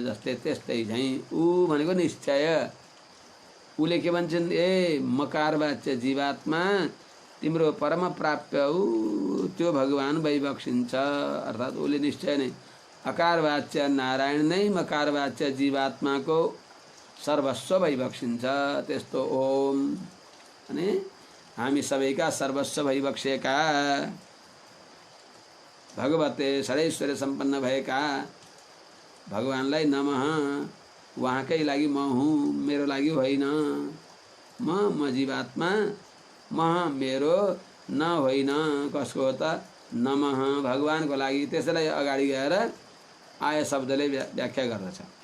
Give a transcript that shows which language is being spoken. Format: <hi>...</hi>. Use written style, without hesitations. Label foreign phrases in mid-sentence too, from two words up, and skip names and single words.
<ne>जस्तै त्यस्तै झैँ ऊ भनेको निश्चय। उले के भन्छन्, ए मकारवाच्य जीवात्मा तिम्रो परम प्राप्य ऊ त्यो भगवान् भइबक्सिन्छ। अर्थात् उले निश्चय नै अकारवाच्य नारायण नै मकारवाच्य जीवात्माको सर्वस्व भइबक्सिन्छ। त्यस्तो ओम अनि हामी सबैका सर्वस्व भइबक्सेका भगवते षडैश्वर्य सम्पन्न भएका भगवानलाई नमः। उहाँकै लागि म हुँ, मेरो लागि होइन। म जीवात्मा, म मेरो न होइन। कसको हो त? नमः, भगवानको लागि। त्यसैलाई अगाडि गएर आय शब्दले व्याख्या गर्दछ।</ne>